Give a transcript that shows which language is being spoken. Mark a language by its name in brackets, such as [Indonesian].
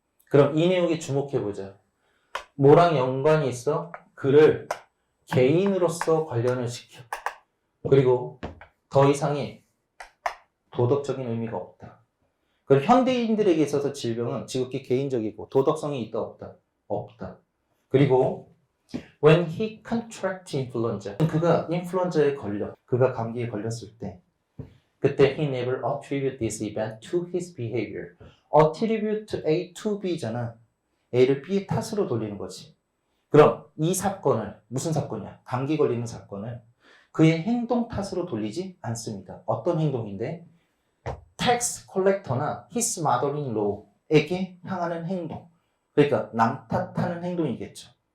[Korean] 그럼 이 내용에 주목해보자. 뭐랑 연관이 있어? 그를 개인으로서 관련을 시켜. 그리고 더 이상의 도덕적인 의미가 없다. 그럼 현대인들에게 있어서 질병은 지극히 개인적이고 도덕성이 있다 없다? 없다. 그리고 [English] when he contracted influenza, [Korean] 그가 인플루엔자에 걸려, 그가 감기에 걸렸을 때 그때 [English] he never attributed this event to his behavior. attribute A to B잖아. [Korean] A를 B의 탓으로 돌리는 거지. 그럼 이 사건을, 무슨 사건이야? 감기 걸리는 사건을 그의 행동 탓으로 돌리지 않습니다. 어떤 행동인데? [English] tax collector [Korean] 나 [English] his mother-in-law [Korean] 에게 향하는 행동. 그러니까 남 탓하는 행동이겠죠.